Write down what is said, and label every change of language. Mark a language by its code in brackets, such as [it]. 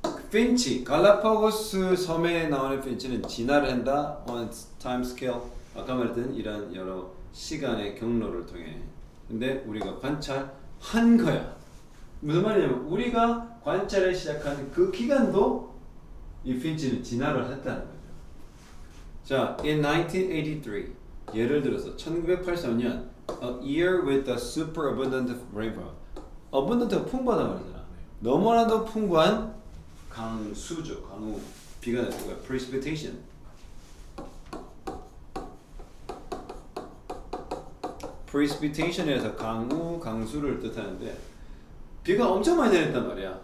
[ko] 핀치, 갈라파고스 섬에 나오는 핀치는 진화를 한다. [en] on time scale. [ko] 아까 말했던 이런 여러 시간의 경로를 통해. 근데 우리가 관찰한 거야. 무슨 말이냐면 우리가 관찰을 시작한 그 기간도 이 핀치는 진화를 했다는 거죠. [en] 자, in 1983 [ko] 예를 들어서 1983년 [en] a year with a super abundant rainfall. [ko] abundant가 풍부하다 말이잖아. 너무나도 풍부한 강수죠. 강우. 비가 내는 거야. precipitation. precipitation에서 강우, 강수를 뜻하는데 비가 엄청 많이 내렸단 말이야.